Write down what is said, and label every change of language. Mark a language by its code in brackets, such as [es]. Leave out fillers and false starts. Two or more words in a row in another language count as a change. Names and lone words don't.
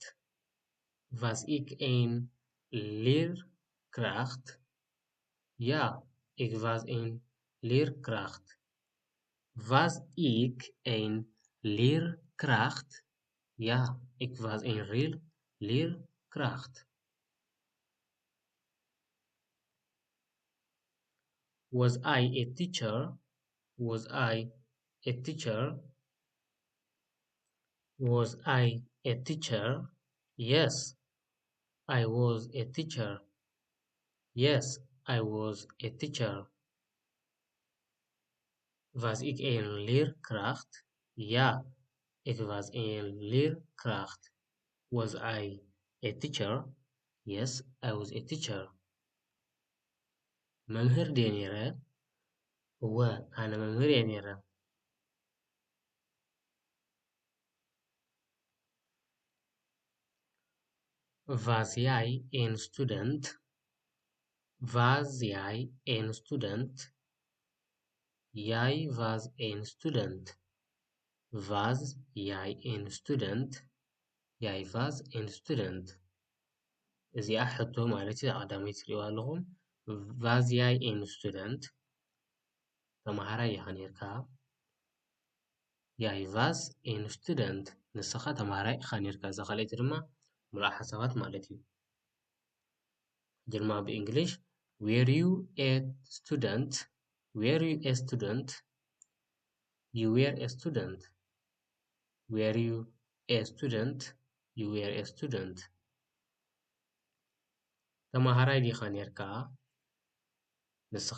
[nl] Was ik een leerkracht? Ja, ik was een leerkracht. Was ik een leerkracht? Ja, ik was een leerkracht. [en] Was I a teacher? Was I a teacher? Was I a teacher? Yes, I was a teacher. Yes, I was a teacher. [nl] Was ik een leerkracht? Ja, ik was een leerkracht. [en] Was I a teacher? Yes, I was a teacher. [ti] መምህር ድየ ነይረ? እወ ኣነ መምህር እየ ነይረ። [nl] Was jij een student? Was jij een student? Jij was een student. Was jij een student? Jij was een student. [ti] እዚኣ ሕቶ ማለት እዩ ቀዳመይ ትሪእዋ ኣለኹም [nl] was jij een student [ti] ተምሃራይ ኢኻ ነርካ [nl] jij was een student [ti] ንስኻ ተምሃራይ ኢኻ ነርካ እዛ ካልአይቲ ድማ ሙሉእ ሓሳባት ማለት እዩ ድማ ብእንግሊሽ [en] were you a student? Were you a student? You were a student. Were you a student? You were a student. [ti] ተምሃራይ ዲኻ ነርካ ንስኻ